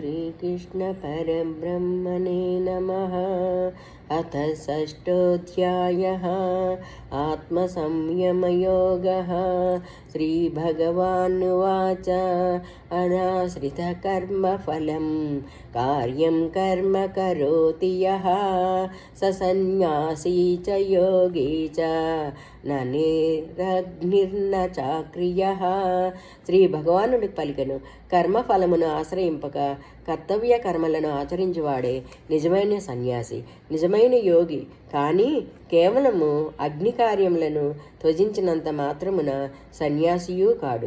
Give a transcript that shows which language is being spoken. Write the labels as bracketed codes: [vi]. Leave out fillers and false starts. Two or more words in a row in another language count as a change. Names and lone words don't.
[sa] श्रीकृष्णपरब्रह्मणे नमः। अथ षष्ठोऽध्यायः आत्मसंयमयोगः। श्रीभगवानुवाच अनाश्रितकर्मफलं कार्यं कर्म करोति यः स सन्न्यासी च योगी च न నిరగ్నిర్న చాక్రియః. [te] శ్రీ భగవానుడి పలికను, కర్మఫలమును ఆశ్రయింపక కర్తవ్య కర్మలను ఆచరించువాడే నిజమైన సన్యాసి, నిజమైన యోగి. కానీ కేవలము అగ్ని కార్యములను త్యజించినంత మాత్రమున సన్యాసియూ కాడు.